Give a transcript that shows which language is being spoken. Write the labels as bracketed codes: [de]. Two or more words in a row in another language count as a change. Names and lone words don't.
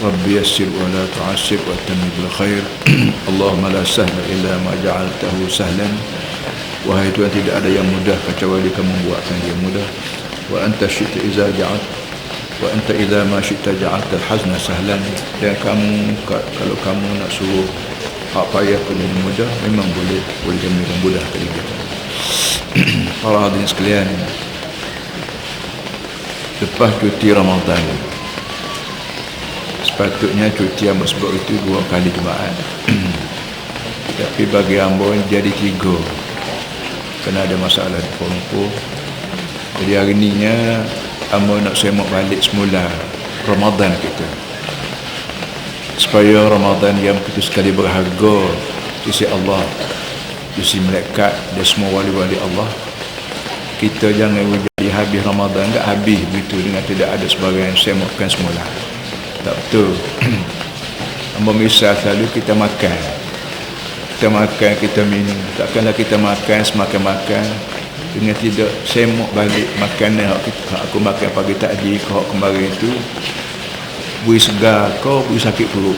[ar] يسر ولا تعسر وأتم بالخير. اللهم لا سهل إلا ما جعلته سهلا. [ms] Wahai Tuhan, tidak ada yang mudah kecuali Kamu membuatkan dia mudah. [ar] وأنت شئت إذا جعلت وأنت إذا ما شئت جعلت الحزن سهلا. [ms] Dan Kamu, kalau Kamu nak suruh hak payah pun yang mudah, memang boleh jadikan mudah kepada kita. Para hadirin sekalian, lepas cuti Ramadan, sepatutnya cuti yang sebab itu 2 kali Jumaat. Tapi bagi hamba jadi 3, kerana ada masalah di Kuala Lumpur. Jadi hari ni hamba nak semak balik semula Ramadan kita, supaya Ramadan yang begitu sekali berharga di sisi Allah, di sisi malaikat dan semua wali-wali Allah. Kita jangan jadi habis Ramadan, enggak habis begitu dengan tidak ada sebagian semakkan semula. Tak betul. Hamba misal selalu kita makan, kita minum. Takkanlah kita makan semakan-makan dengan tidak semak balik makanan yang aku makan pagi tadi kau kemarin itu bui segar kau bui sakit perut.